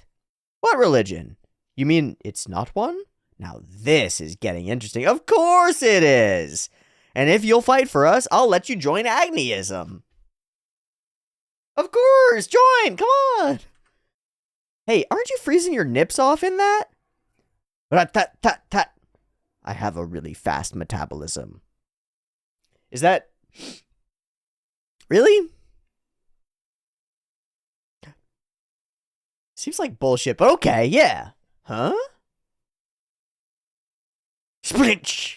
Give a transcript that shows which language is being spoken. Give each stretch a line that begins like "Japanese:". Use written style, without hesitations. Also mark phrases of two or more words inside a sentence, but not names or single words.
English: What religion? You mean it's not one? Now this is getting interesting. Of course it is! And if you'll fight for us, I'll let you join Agneism. Of course! Join! Come on! Hey, aren't you freezing your nips off in that? Rat-tat-tat-tat. I have a really fast metabolism. Is that... Really? Seems like bullshit, but okay, yeah. Huh? Splitch!